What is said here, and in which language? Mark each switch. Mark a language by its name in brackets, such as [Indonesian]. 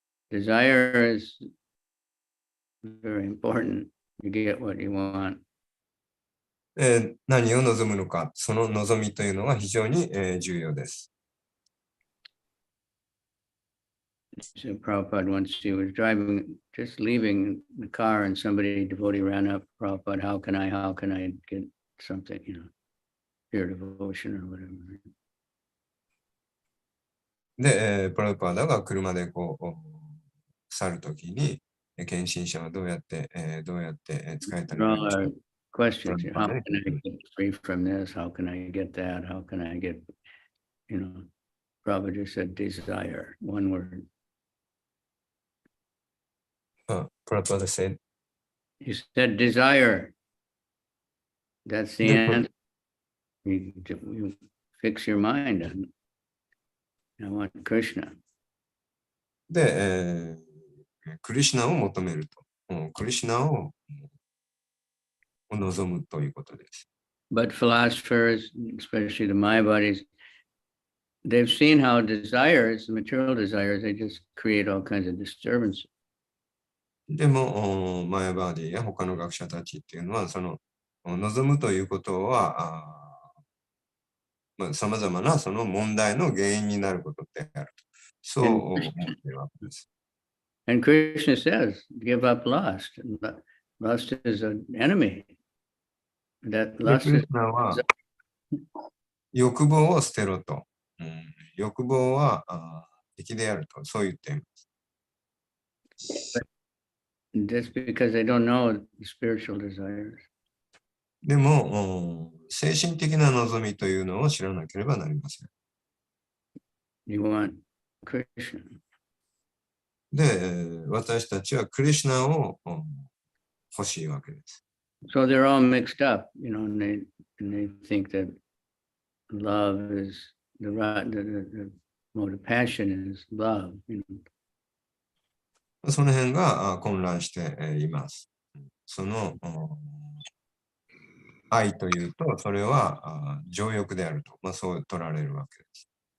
[English] Desire is very important. You get what you want. [Japanese] 何を望むのか、その望みというのは非常に、重要です。 [English] So Prabhupada once he was driving, just leaving the car, and somebody devotee ran up. Prabhupada, how can I get something, pure devotion or whatever. [Japanese] で、プラブパーダが車でこう去るときに、献身者はどうやって、使えたらいいのか。 [English] Questions. How can I get free from this? How can I get that? How can I get, Prabhupada just said desire, one word. Prabhupada said, He said desire. That's the answer. You fix your mind on, I want Krishna. [Japanese] で、クリシュナを求めると。クリシュナを望むということです。 [English] But philosophers, especially the Mayavadis, they've seen how desires, material desires, they just create all kinds of disturbances. [Japanese] でも、マヤバーディや他の学者たちっていうのは、その望むということは、さまざまなその問題の原因になることであると。そう思っているわけです。 [English] And Krishna says, give up lust. Lust is an enemy. That [Japanese] で、 [English] lust [Japanese] クリ [English] is [Japanese] スナは欲望を捨てろと。欲望は敵であると、そう言っています。 [English] just because they don't know spiritual desires. [Japanese] でも、精神的な望みというのを知らなければなりません。 [English] You want Krishna. [Japanese] で、私たちはクリシュナを欲しいわけです。 [English] So they're all mixed up, and they think that love is the mode of passion is love. [Japanese] その辺が混乱しています。その愛というと、それは情欲であると、そう取られるわけです。